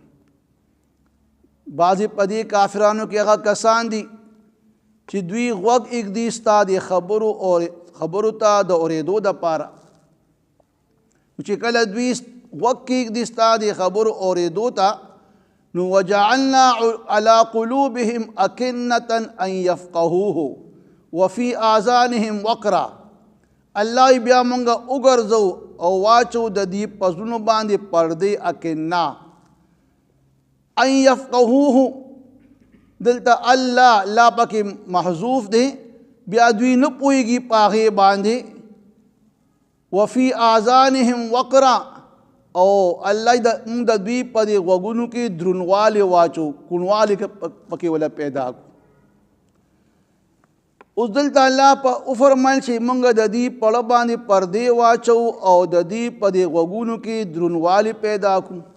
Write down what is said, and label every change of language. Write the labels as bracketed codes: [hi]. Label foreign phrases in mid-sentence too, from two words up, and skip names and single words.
[ps] بعضې په دې کافرانو کې هغه کسان دي چې دوی غوږ ایږدي ستا د خبرو ته د اورېدو دپاره. چې کله دوی غوږ کېږدي ستا د خبرو اورېدو ته، نو [ar] وجعلنا على قلوبهم أكنة أن يفقهوه وفي آذانهم وقرا. [ps] الله بیا مونږه وګرځو او واچو د دې په زړونو باندې پردې [ar] اکنه ان يفقهوه. [ps] دلته الله لا پکې محذوف دی، بیا دوی نه پوهېږي په هغې باندې. [ar] وفي آذانهم وقرا، [ps] او الله د دوی په دې غوږونو کې درنوالی واچو، کوڼوالی پکې ولا پیدا کړو. اوس دلته الله په وفرمایل چې موږ د دې په زړه باندې پردې واچو او د دې په دې غوږونو کې درنوالی پیدا کړو.